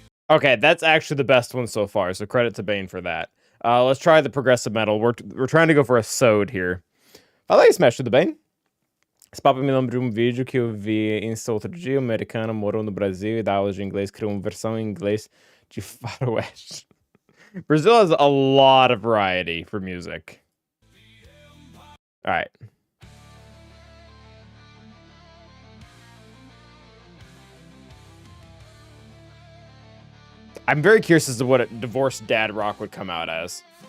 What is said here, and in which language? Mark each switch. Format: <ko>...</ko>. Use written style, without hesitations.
<en>Okay, that's actually the best one so far, so credit to Bane for that. Let's try the progressive metal. We're trying to go for a Sode here.</en> <pt>Fala aí, Smash, tudo bem? Esse papo me lembra de um vídeo que eu vi em Insta outro dia. Uma americana morou no Brasil e dá aulas de inglês, criou uma versão em inglês de faroeste.</pt> <en>Brazil has a lot of variety for music. All right. I'm very curious as to what a divorced dad rock would come out as.</en>